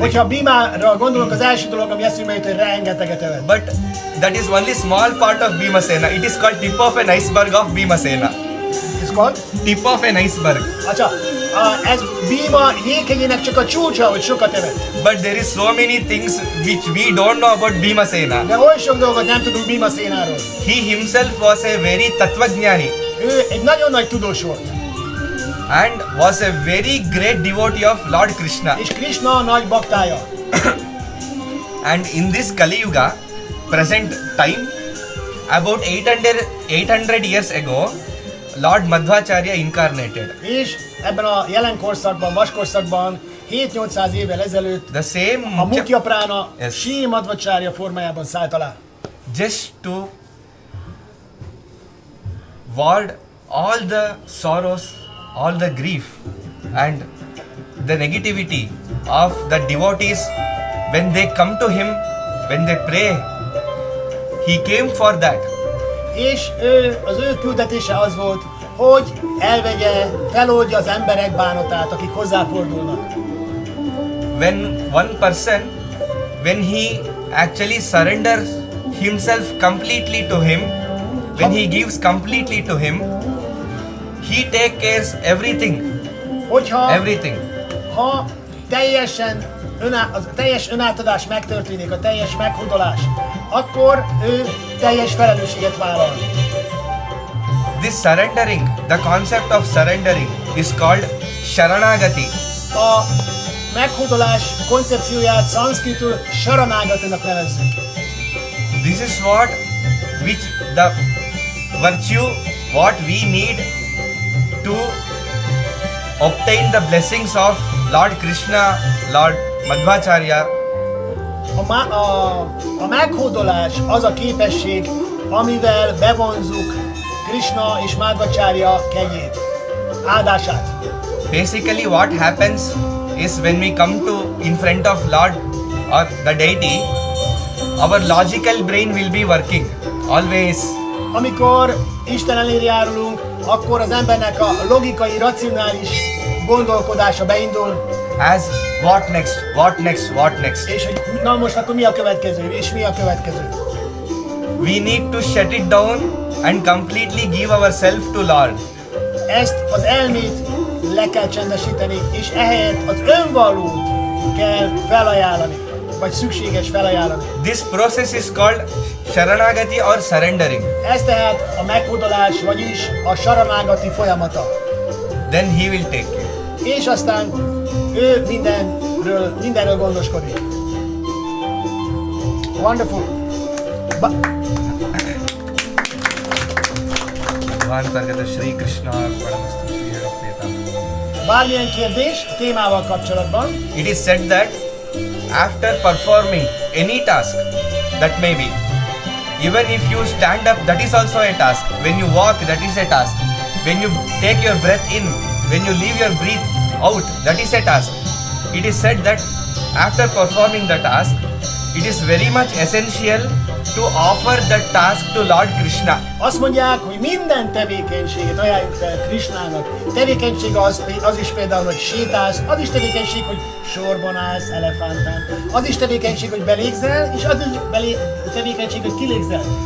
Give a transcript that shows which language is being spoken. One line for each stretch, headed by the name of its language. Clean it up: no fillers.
Hungarian: Hogyha Bhimára gondolunk, az első dolog, ami eszünkbe jut, hogy rengeteget evett.
English: But that is only small part of Bhimasena. It is called tip of an iceberg of Bhimasena. It's called? Tip of an iceberg.
Hungarian: Acsa, ez Bhima jéghegyének csak a csúcsa, hogy sokat evett.
English: But there is so many things which we don't know about Bhimasena.
Hungarian: De oly sok dolgot nem tudunk Bhimasenáról.
English: He himself was a very tattvajnani
Hungarian: Ő egy nagyon nagy tudós volt.
English: and was a very great devotee of Lord Krishna.
Hungarian: És Krishna a nagy baktája.
English: And in this Kali Yuga, present time, about 800 years ago, Lord Madhvacharya incarnated.
Hungarian: És ebben a jelen korszakban, vaskorszakban 7-800 évvel ezelőtt
English: The same
Hungarian: a Mukya Prána
English: Yes.
Hungarian: Sri Madhvacharya formájában szállt alá.
English: just to ward all the sorrows, all the grief and the negativity of the devotees when they come to him, when they pray. He came for that.
Hungarian: És az ő küldetése az volt, hogy elvegye, feloldja az emberek bánatát, akik hozzáfordulnak.
English: When one person, when he actually surrenders himself completely to him, when he gives completely to him, he takes care everything.
Hungarian: Hogyha
English: Everything.
Hungarian: ha teljesen az teljes önátadás megtörténik, a teljes meghódolás, akkor ő teljes felelősséget vállal.
English: This surrendering, the concept of surrendering is called Sharanagati.
Hungarian: A meghódolás koncepcióját szanszkritul Sharanagatinak nevezzük.
English: This is what which the virtue what we need to obtain the blessings of Lord Krishna, Lord Madhvacharya.
Hungarian: A meghódolás az a képesség, amivel bevonzuk Krishna és Madhvacharya kegyét, áldását.
English: Basically what happens is when we come to in front of Lord or the deity, our logical brain will be working always.
Hungarian: Amikor Isten elé járulunk, akkor az embernek a logikai, racionális gondolkodása beindul.
English: As what next, what next, what next.
Hungarian: És hogy na most akkor mi a következő, és mi a következő.
English: We need to shut it down and completely give ourselves to Lord.
Hungarian: Ezt az elmét le kell csendesíteni, és ehelyett az önvalót kell felajánlani, vagy szükséges felajánlani.
English: This process is called Sharanagati or surrendering.
Hungarian: Ez tehát a meghódolás, vagyis a Sharanagati folyamata.
English: Then he will take care.
Hungarian: És aztán ő mindenről gondoskodik.
English: Wonderful.
Sanskrit: Shri Krishna Paramastu Shri Advaita.
Hungarian: Bármilyen kérdés a témával kapcsolatban,
English: It is said that after performing any task, that may be, even if you stand up, that is also a task. When you walk, that is a task. When you take your breath in, when you leave your breath out, that is a task. It is said that after performing the task, it is very much essential to offer the task to Lord Krishna.
Hungarian: azt mondják, hogy minden tevékenységet ajánljuk fel Krishnának. Tevékenység az is például, hogy sétálsz, az is tevékenység, hogy sorban állsz elefántán. Az is tevékenység, hogy belégzel, és az is tevékenység, hogy kilégzel.